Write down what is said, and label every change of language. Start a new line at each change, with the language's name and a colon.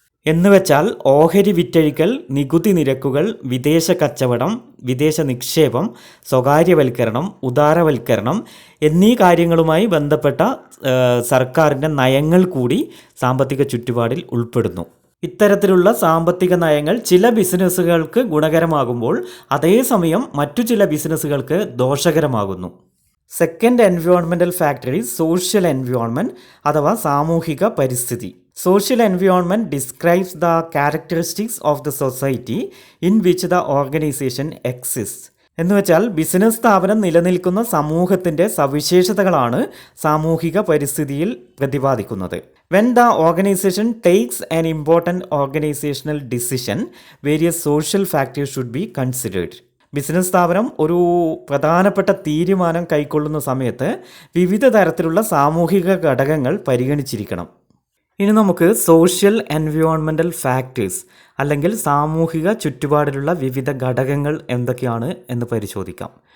Malayalam: എന്നുവെച്ചാൽ ഓഹരി വിറ്റഴിക്കൽ, നികുതി നിരക്കുകൾ, വിദേശ കച്ചവടം, വിദേശ നിക്ഷേപം, സ്വകാര്യവൽക്കരണം, ഉദാരവൽക്കരണം എന്നീ കാര്യങ്ങളുമായി ബന്ധപ്പെട്ട സർക്കാരിൻ്റെ നയങ്ങൾ കൂടി സാമ്പത്തിക ചുറ്റുപാടിൽ ഉൾപ്പെടുന്നു. ഇത്തരത്തിലുള്ള സാമ്പത്തിക നയങ്ങൾ ചില ബിസിനസ്സുകൾക്ക് ഗുണകരമാകുമ്പോൾ അതേസമയം മറ്റു ചില ബിസിനസ്സുകൾക്ക് ദോഷകരമാകുന്നു.
English: second environmental factor is social environment
Malayalam: അഥവാ സാമൂഹിക പരിസ്ഥിതി.
English: Social environment describes the characteristics of the society in which the organization exists.
Malayalam: എന്നുവെച്ചാൽ ബിസിനസ് സ്ഥാപനം നിലനിൽക്കുന്ന സമൂഹത്തിൻ്റെ സവിശേഷതകളാണ് സാമൂഹിക പരിസ്ഥിതിയിൽ പ്രതിപാദിക്കുന്നത്.
English: When the organization takes an important organizational decision, various social factors should be considered.
Malayalam: Business സ്ഥാപനം ഒരു പ്രധാനപ്പെട്ട തീരുമാനം കൈക്കൊള്ളുന്ന സമയത്ത് വിവിധ തരത്തിലുള്ള സാമൂഹിക ഘടകങ്ങൾ പരിഗണിച്ചിരിക്കണം. ഇനി നമുക്ക് സോഷ്യൽ എൻവയോൺമെൻറ്റൽ ഫാക്ടേഴ്സ് അല്ലെങ്കിൽ സാമൂഹിക ചുറ്റുപാടിലുള്ള വിവിധ ഘടകങ്ങൾ എന്തൊക്കെയാണ് എന്ന് പരിശോധിക്കാം.